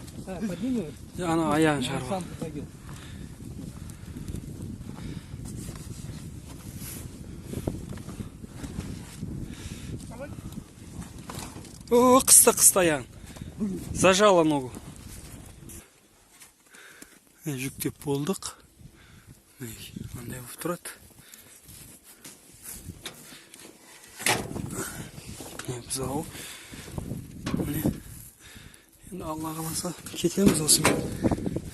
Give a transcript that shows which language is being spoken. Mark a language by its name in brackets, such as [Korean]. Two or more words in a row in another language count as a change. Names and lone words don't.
[Russian] подними. [Kazakh] Ана аяғын шығарып. [Russian] Сам подойдет. О, [Kazakh] қысты аяғын. [Russian] Зажала ногу. [Kazakh] Жүктеп болдық. Андай болып тұрады. Біз ау. Енді Алла қаласа кетеміз осымен.